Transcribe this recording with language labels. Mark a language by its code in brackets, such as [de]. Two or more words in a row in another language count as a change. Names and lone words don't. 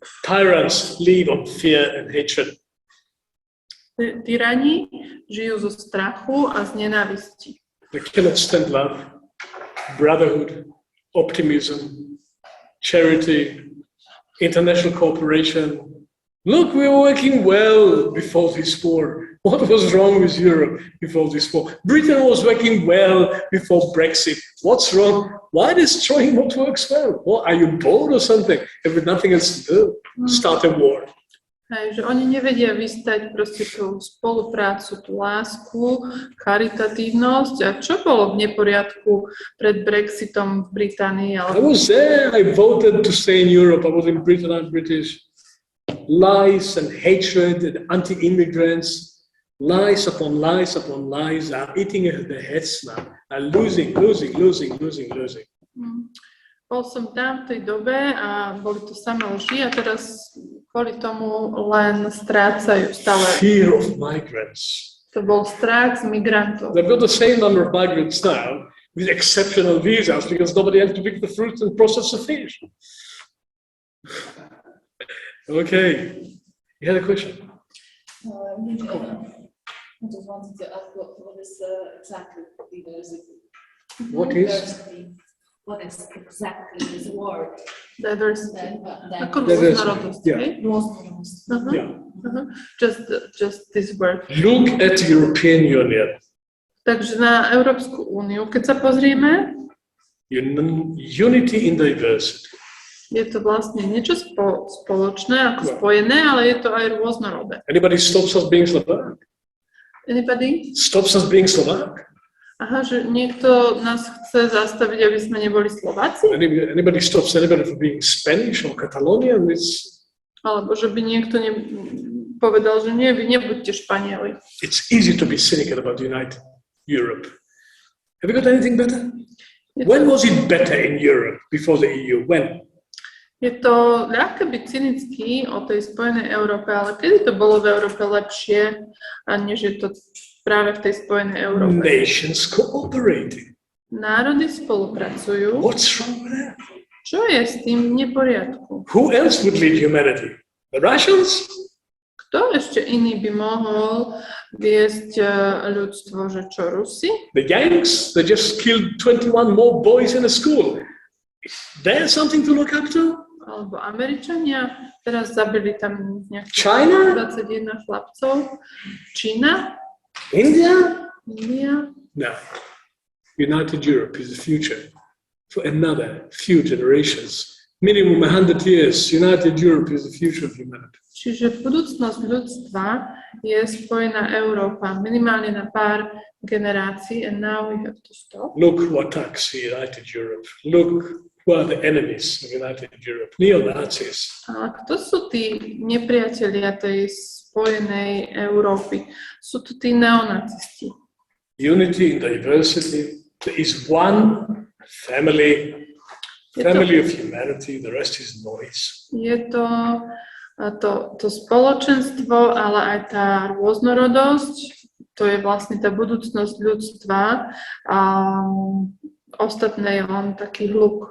[en] Tyrants live on fear and hatred. [sk] Tyrani žijú zo strachu a z nenávisti. [en] They cannot stand love, brotherhood, optimism, charity, international cooperation. Look, we were working well before this war. What was wrong with Europe before this war? Britain was working well before Brexit. What's wrong? Why destroying what works well? Well, are you bored or something? Have nothing else to do? Start a war. [sk] Hej, že oni nevedia vystať proste tú spoluprácu, tú lásku, charitatívnosť. A čo bolo v neporiadku pred Brexitom v Británii? [en] I was there. I voted to stay in Europe. I was in Britain. I'm British. Lies and hatred and anti-immigrants. Lies upon lies upon lies are eating their heads now. Are losing. [sk] Bol som tam v tej dobe a boli to samé lži a teraz kvôli tomu len strácajú stále. [en] Fear of migrants. [sk] To bol strach z migrantov. [en] They've got the same number of migrants now with exceptional visas because nobody has to pick the fruit and process the fish. Okay. You had a question? I just wanted to ask what is exactly diversity? What is? Diversity. What is exactly this word? Diversity. [sk] Ako [en] Diversity, [sk] rôznorodosť, [en] yeah. [sk] hej? Rôznorodosť. [en] Yeah. Just this word. Look at the European Union. [sk] Takže na Európsku úniu, keď sa pozrieme, [en] Unity in diversity. [sk] je to vlastne niečo spoločné, ako spojené, ale je to aj rôznorodé. [en] Anybody stops us being Slovak? Anybody? Stops us being Slovak? [sk] Aha, že niekto nás chce zastaviť, aby sme neboli Slováci? [en] Anybody stops anybody from being Spanish or Catalonian? [sk] Alebo že by niekto povedal, že nie, vy nebuďte Španieli. [en] It's easy to be cynical about United Europe. Have you got anything better? When was it better in Europe before the EU? When? [sk] Je to ľahké byť cynický o tej Spojenej Európe, ale kedy to bolo v Európe lepšie, než je to práve v tej Spojenej Európe? [en] Nations cooperating. [sk] Národy spolupracujú. [en] What's wrong with that? [sk] Čo je s tým v neporiadku? [en] Who else would lead humanity? The Russians? [sk] Kto ešte iný by mohol viesť ľudstvo, že čo, Rusi? [en] The Yanks? They just killed 21 more boys in a school. There's something to look up to? [sk] Alebo Američania, teraz zabili tam nejakých [en] China? [sk] 21 chlapcov. Čína? [en] India? India? No. United Europe is the future for another few generations. Minimum 100 years. United Europe is the future of humanity. [sk] Čiže budúcnosť ľudstva je spojená Európa minimálne na pár generácií [en] and now we have to stop. Look what attacks United Europe. Look Who are the enemies of United Europe? Neo-Nazis. [sk] A kto sú tí nepriatelia tej spojenej Európy? Sú to tí neonacisti. [en] Unity in diversity. There is one family of humanity, the rest is noise. [sk] Je to spoločenstvo, ale aj tá rôznorodosť, to je vlastne tá budúcnosť ľudstva a ostatné je len taký hluk.